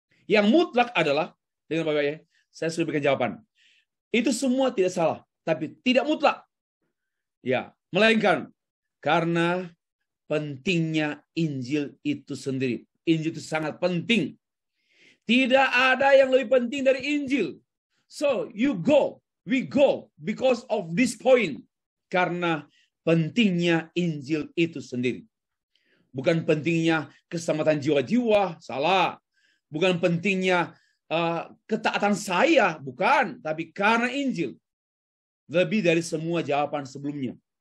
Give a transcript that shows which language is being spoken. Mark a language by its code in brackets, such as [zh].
[id] Yang mutlak adalah, dengan Bapak ya, saya sudah berikan jawaban. Itu semua tidak salah, tapi tidak mutlak. Ya, melainkan karena pentingnya Injil itu sendiri. Injil itu sangat penting. Tidak ada yang lebih penting dari Injil. [en] So, we go because of this point. [id] Karena pentingnya Injil itu sendiri. Bukan pentingnya keselamatan jiwa-jiwa, salah. Bukan pentingnya ketaatan saya, bukan. Tapi karena Injil. Lebih dari semua jawaban sebelumnya.